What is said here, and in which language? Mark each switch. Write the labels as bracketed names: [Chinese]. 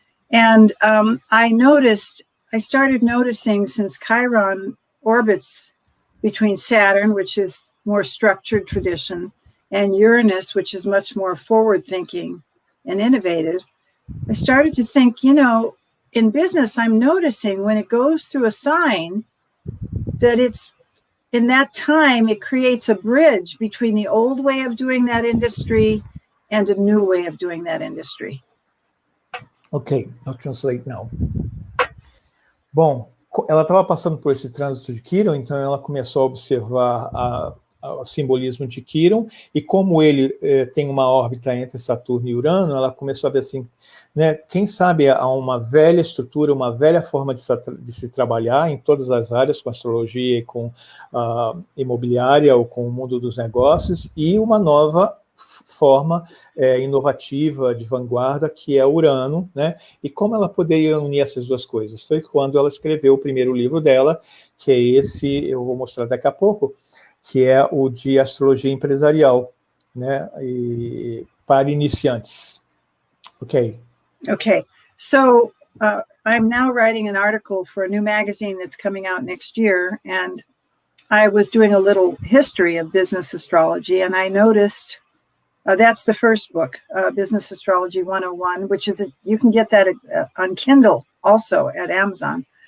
[English] And I started noticing, since Chiron orbits between Saturn, which is more structured tradition, and Uranus, which is much more forward-thinking and innovative, I started to think, in business, I'm noticing when it goes through a sign that in that time, it creates a bridge between the old way of doing that industry and a new way of doing that industry. Ok, I'll translate now. [Portuguese] Bom, ela estava passando por esse trânsito de Chiron, então ela começou a observar o simbolismo de Chiron, e como ele tem uma órbita entre Saturno e Urano, ela começou a ver assim, né, quem sabe há uma velha estrutura, uma velha forma de se trabalhar em todas as áreas, com astrologia e com imobiliária ou com o mundo dos negócios, e uma nova forma inovativa, de vanguarda, que é Urano, né? E como ela poderia unir essas duas coisas? Foi quando ela escreveu o primeiro livro dela, que é esse, eu vou mostrar daqui a pouco, que é o de astrologia empresarial, né? E para iniciantes. Ok. [English] Okay. So I'm now writing an article for a new magazine that's coming out next year, and I was doing a little history of business astrology, and I noticed That's the first book, Business Astrology 101, which is, you can get that on Kindle also at Amazon.